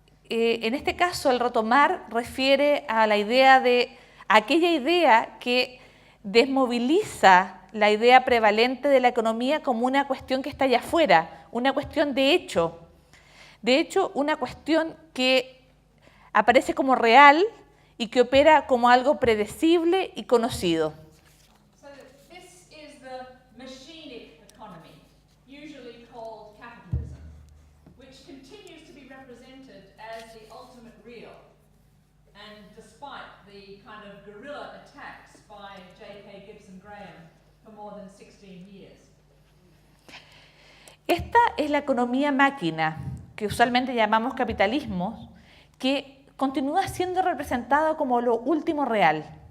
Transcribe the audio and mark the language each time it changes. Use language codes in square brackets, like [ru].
[es] En este caso, el retomar refiere a aquella idea que desmoviliza la idea prevalente de la economía como una cuestión que está allá afuera, una cuestión de hecho. De hecho, una cuestión que aparece como real y que opera como algo predecible y conocido. [en] So this is the machinic economy, usually called capitalism, which continues to be represented as the ultimate real. And despite the kind of guerrilla attacks by J.K. Gibson Graham for more than 16 years. [es] Esta es la economía máquina, que usualmente llamamos capitalismo, que continúa siendo representado como lo último real.